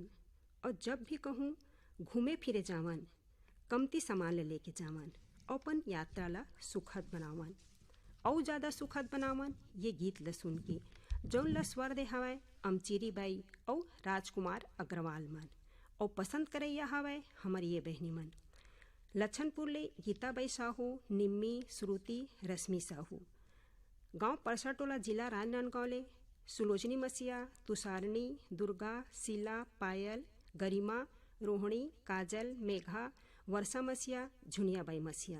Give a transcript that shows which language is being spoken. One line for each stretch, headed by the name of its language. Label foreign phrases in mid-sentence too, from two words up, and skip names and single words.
Chhattisgarhi: और जब भी कहूँ घूमे फिरे जावन कमती सामान ले लेके जावन और अपन यात्रा ला सुखद बनावन और ज़्यादा सुखद बनावन। ये गीत ला सुन के जौन ला स्वर दे हवाए अमचीरी बाई और राजकुमार अग्रवाल मन और पसंद करैया हवाए हमर ये बहनी मन। लछनपुर ले गीताबाई साहू, निम्मी, श्रुति, रश्मि साहू। गांव परसाटोला, जिला राजनांदगांव ले सुलोचनी मसिया, तुषारनी, दुर्गा, शीला, पायल, गरिमा, रोहिणी, काजल, मेघा, वर्षा मसिया, झुनियाबाई मसिया।